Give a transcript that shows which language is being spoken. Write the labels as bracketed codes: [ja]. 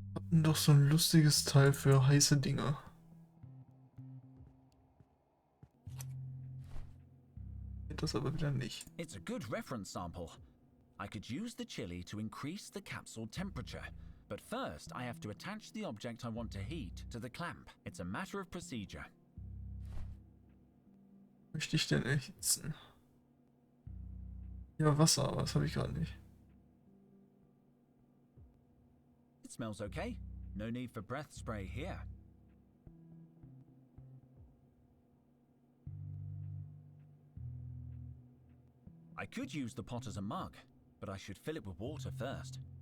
[de] Doch so ein lustiges Teil für heiße Dinge. Geht das aber wieder nicht. [en] It's a good reference sample. I could use the chili to increase the capsule temperature. But first, I have to attach the object I want to heat to the clamp. It's a matter of procedure. [de] Möchte ich denn erhitzen? Ja, Wasser, aber das habe ich gerade nicht. [en] It smells okay. No need for breath spray here. I could use the pot as a mug, but I should fill it with water first.